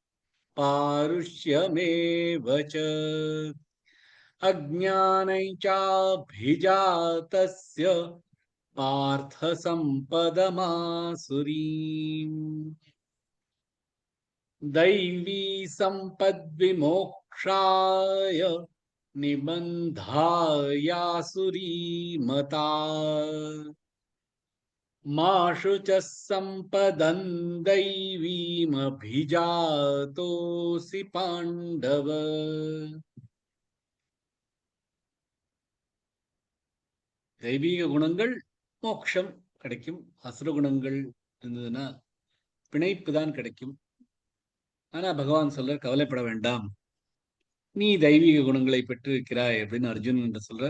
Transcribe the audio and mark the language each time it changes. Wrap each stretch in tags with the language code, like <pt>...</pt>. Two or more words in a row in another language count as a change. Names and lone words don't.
<sa>पारुष्यमेव च अज्ञानं चाभिजातस्य पार्थ सम्पदमासुरीम् दैवी सम्पद्विमोक्षाय निबन्धायासुरीमता मा शुचः सम्पदं दैवीमभिजातोऽसि पाण्डव.</sa> <ta>தெய்வீக குணங்கள் மோட்சம் கிடைக்கும், அசுர குணங்கள் இருந்ததுன்னா பிணைப்பு தான் கிடைக்கும். ஆனா பகவான் சொல்ற கவலைப்பட வேண்டாம், நீ தெய்வீக குணங்களை பெற்றிருக்கிறாய் அப்படின்னு அர்ஜுனன் என்று சொல்றார்.</ta>